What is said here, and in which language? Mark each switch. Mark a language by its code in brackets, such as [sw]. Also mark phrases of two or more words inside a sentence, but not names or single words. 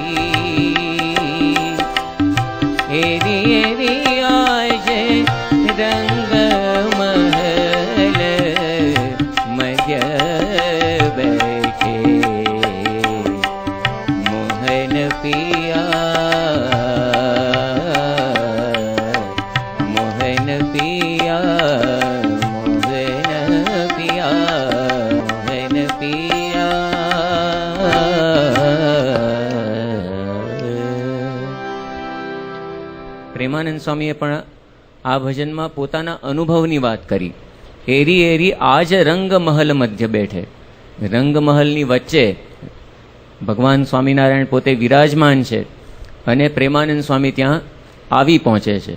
[hi] एरी एरी आज रंग महल मध्य बैठे, मोहन पिया, मोहन पिया, मोहन पिया, मोहन पिया. [gu] પ્રેમાનંદ સ્વામીએ પણ આ ભજનમાં પોતાના અનુભવની વાત કરી. [hi] एरी एरी आज रंगमहल मध्य बैठे. [gu] રંગમહલની વચ્ચે ભગવાન સ્વામિનારાયણ પોતે વિરાજમાન છે અને પ્રેમાનંદ સ્વામી ત્યાં આવી પહોંચે છે.